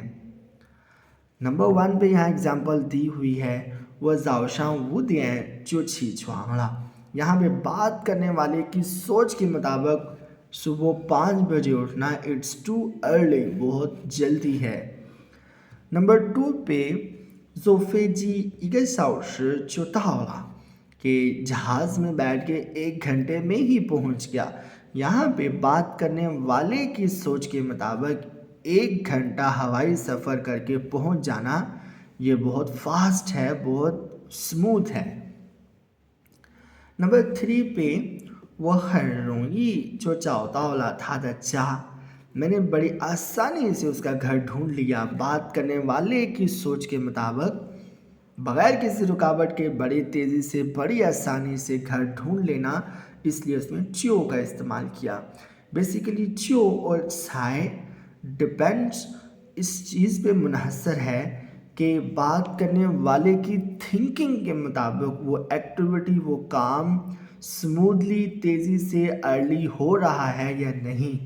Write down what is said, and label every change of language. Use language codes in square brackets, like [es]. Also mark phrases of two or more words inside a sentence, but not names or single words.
[hi] नंबर 1 पे यहाँ एग्जांपल दी हुई है, वो [zh] 早上五点就起床了. [hi] यहाँ पे बात करने वाले की सोच के मुताबिक सुबह 5 बजे उठना [en] It's too early, [hi] बहुत जल्दी है। नंबर 2 पे [zh] 坐飞机1小时就到了 [hi] कि जहाज़ में बैठ के 1 घंटे में ही पहुंच गया। यहाँ पे बात करने वाले की सोच के मुताबिक 1 घंटा हवाई सफ़र करके पहुंच जाना ये बहुत फास्ट है, बहुत स्मूथ है। नंबर 3 पे [zh] 我很容易就找到了他的家। [hi] मैंने बड़ी आसानी से उसका घर ढूंढ लिया। बात करने वाले की सोच के मुताबिक बगैर किसी रुकावट के बड़ी तेज़ी से, बड़ी आसानी से घर ढूंढ लेना, इसलिए उसमें च्यो का इस्तेमाल किया। बेसिकली च्यो और छाए डिपेंड्स इस चीज़ पे मुनहसर है कि बात करने वाले की थिंकिंग के मुताबिक वो एक्टिविटी, वो काम स्मूथली, तेज़ी से, अर्ली हो रहा है या नहीं।